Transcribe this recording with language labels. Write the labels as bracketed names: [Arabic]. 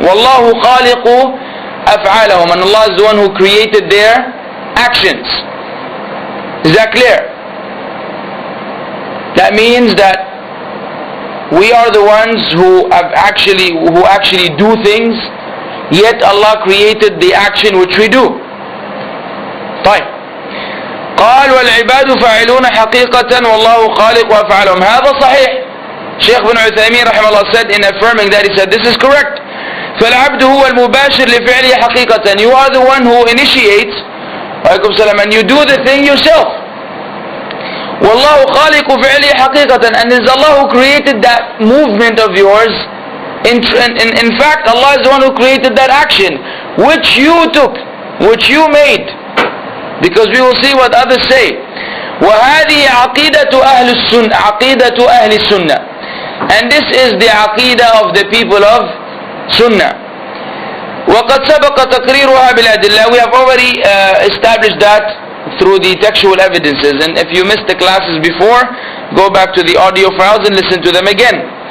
[Arabic] Wallahu khaliqu af'alahum, [English] and Allah is the one who created their actions. Is that clear? That means that we are the ones who actually do things, yet Allah created the action which we do. [Arabic] طيب. قال والعباد فاعلون حقيقة والله خالق أفعالهم. هذا صحيح. [English] Shaykh ibn Uthaymin rahimahullah said in affirming that, he said this is correct. [Arabic] فالعبد هو المباشر لفعله حقيقة. [English] You are the one who initiates, and you do the thing yourself. [Arabic] والله خالق فعله حقيقة, [English] and it's Allah who created that movement of yours. In fact, Allah is the one who created that action which you took, which you made, because we will see what others say. [Arabic] وهذه عقيدة أهل السنة, عقيدة أهل السنة. [English] And this is the aqidah of the people of Sunnah. [Arabic] وَقَدْ سَبَقَ تَقْرِيرُهَا بِالْأَدِلَّةِ. [English] We have already established that through the textual evidences. And if you missed the classes before, go back to the audio files and listen to them again.